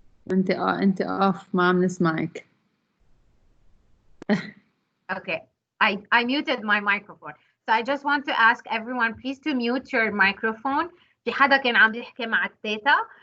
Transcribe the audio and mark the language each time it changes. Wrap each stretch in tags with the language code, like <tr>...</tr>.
<ar>انت off ما عم نسمعك.</ar> <en>Okay, I muted my microphone. So I just want to ask everyone, please to mute your microphone.</en> <ar>في حدا كان عم يحكي مع التيتا.</ar>